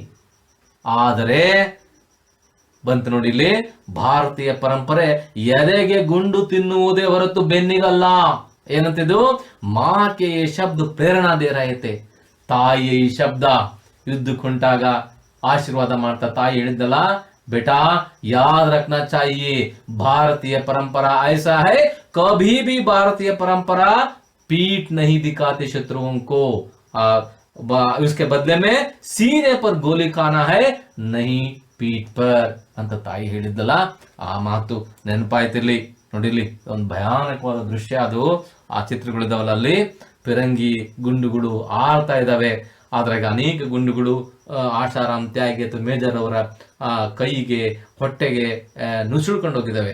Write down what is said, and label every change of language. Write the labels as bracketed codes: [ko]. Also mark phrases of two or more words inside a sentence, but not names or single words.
[kn] ಆದರೆ ಬಂತು ನೋಡಿ ಇಲ್ಲಿ, ಭಾರತೀಯ ಪರಂಪರೆ ಎದೆಗೆ ಗುಂಡು ತಿನ್ನುವುದೇ ಹೊರತು ಬೆನ್ನಿಗಲ್ಲ. ಏನಂತಿದ್ದು, [hi] माँ के ये शब्द प्रेरणा दे रहते, [kn] ತಾಯಿಯ ಈ ಶಬ್ದ ಯುದ್ಧಕ್ಕುಂಟಾಗ ಆಶೀರ್ವಾದ ಮಾಡ್ತಾ ತಾಯಿ ಹೇಳಿದ್ದಲ್ಲ, [hi] बेटा याद रखना चाहिए भारतीय परंपरा ऐसा है, कभी भी भारतीय परंपरा पीठ नहीं दिखाते शत्रुओं को, उसके बदले में सीने पर गोली खाना है, नहीं पीठ पर [kn] ಅಂತ ತಾಯಿ ಹೇಳಿದ್ದಲ್ಲ. ಆ ಮಾತು ನೆನಪಾಯ್ತಿರ್ಲಿ. ನೋಡಿಲಿ, ಒಂದು ಭಯಾನಕವಾದ ದೃಶ್ಯ ಅದು. ಆ ಚಿತ್ರಗಳಿದಾವಲ್ಲ, ಅಲ್ಲಿ ಫಿರಂಗಿ ಗುಂಡುಗಳು ಆಳ್ತಾ ಇದ್ದಾವೆ. ಅದ್ರಾಗ ಅನೇಕ ಗುಂಡುಗಳು ಆಶಾರಾಮ್ ತ್ಯಾಗಿ ಅಥವಾ ಮೇಜರ್ ಅವರ ಕೈಗೆ ಹೊಟ್ಟೆಗೆ ನುಸುಳ್ಕೊಂಡು ಹೋಗಿದ್ದಾವೆ.